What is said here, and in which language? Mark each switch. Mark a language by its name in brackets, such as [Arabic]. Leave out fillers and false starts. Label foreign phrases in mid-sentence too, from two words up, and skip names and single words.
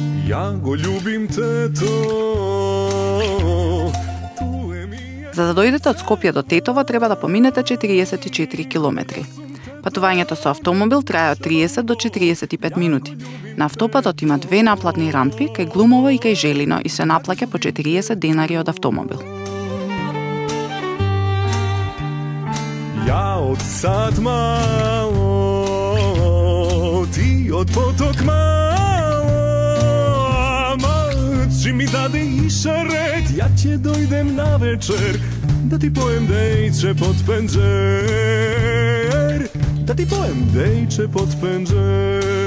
[Macedonian] Ја го љубим tето. За да дојдете од Скопје до Тетово треба да поминете 44 километри. Патувањето со автомобил трае од 30 до 45 минути. На автопатот има две наплатни рампи кај Глумово и кај Желино и се наплаќа по 40 денари од автомобил. Ја од сад мало, ти од поток мало, мачи ми даде и шарет, ја ќе дојдем на вечер, да ти појем дејче под пенџер, да ти појем дејче под пенџер, da ti pojem dejče pod penđer.